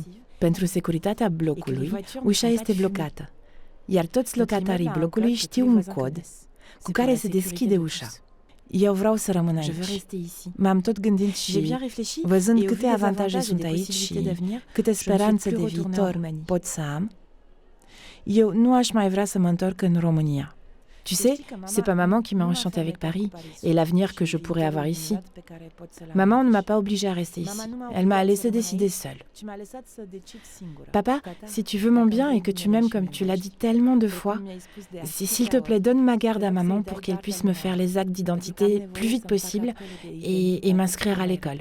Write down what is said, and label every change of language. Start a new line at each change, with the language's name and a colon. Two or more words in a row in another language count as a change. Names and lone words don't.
Romanian: Pentru securitatea blocului, ușa este blocată, iar toți locatarii blocului știu un cod cu care se deschide ușa. Eu vreau să rămân aici. M-am tot gândit și, văzând câte avantaje sunt aici și câte speranțe de viitor pot să am, eu nu aș mai vrea să mă întorc în România.
French: Tu sais, c'est pas maman qui m'a enchantée avec Paris et l'avenir que je pourrais avoir ici. Maman ne m'a pas obligée à rester ici. Elle m'a laissé décider seule. Papa, si tu veux mon bien et que tu m'aimes comme tu l'as dit tellement de fois, s'il te plaît, donne ma garde à maman pour qu'elle puisse me faire les actes d'identité plus vite possible et m'inscrire à l'école.